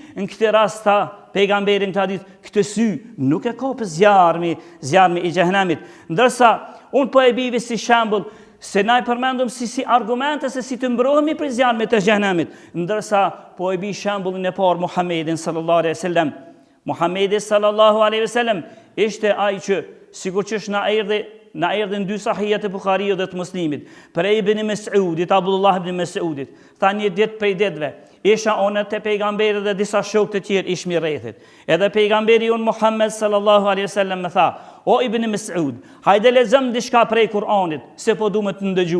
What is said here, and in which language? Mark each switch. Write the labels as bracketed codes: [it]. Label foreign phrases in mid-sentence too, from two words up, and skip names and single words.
[sq] Në këtë rast tha pejgamberi në këtë hadith, këtë sy nuk e kap zjarmi i xhehenamit. Ndërsa unë po e bivi si shembull se na i përmendëm si argumente se si të mbrohemi prej zjarmit të xhehenamit. Ndërsa po e bi shembullin e parë Muhammedin [ar] صلى الله عليه وسلم. [sq] Muhammedi [ar] صلى الله عليه وسلم [sq] ishte ai që sikur që na erdhën dy sahihet e Buhariut dhe të Muslimit, prej Ibn Mes'udit, Abdullah ibn Mes'udit, tha një ditë prej ditëve, isha unë te pejgamberi dhe disa shokë të tjerë ishmi rrethit. Edhe pejgamberi unë Muhammed [ar] صلى الله عليه وسلم [sq] më tha, o Ibn Mes'ud, hajde lexojmë diçka prej Kur'anit, se po duhet të ndëgju.